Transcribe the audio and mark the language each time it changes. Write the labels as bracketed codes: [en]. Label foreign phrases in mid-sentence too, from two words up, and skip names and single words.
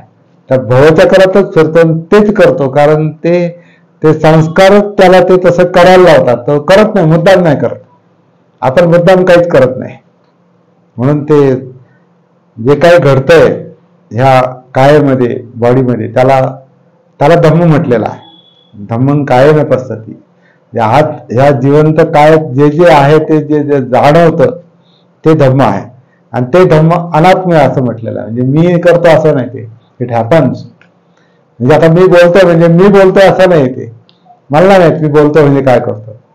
[mr] तर भवचक्रातच फिरतो तेच करतो, कारण ते संस्कारच त्याला ते तसं करायला लावतात. तो करत नाही, मुद्दाम नाही करत. आपण मुद्दाम काहीच करत नाही. म्हणून ते जे काही घडतंय ह्या कायेमध्ये, बॉडीमध्ये, त्याला धम्म म्हटलेलं आहे. [pi] धम्मं कायेन पश्यति. [mr] ह्या जिवंत कायात जे जे आहे ते जे जाणवतं ते धम्म आहे. आणि ते धम्म अनात्म आहे असं म्हटलेलं आहे. म्हणजे मी करतो असं नाही, ते [en] it happens. [mr] म्हणजे आता मी बोलतोय म्हणजे मी बोलतोय असं नाही, ते मला नाही माहित मी बोलतोय म्हणजे काय करतो.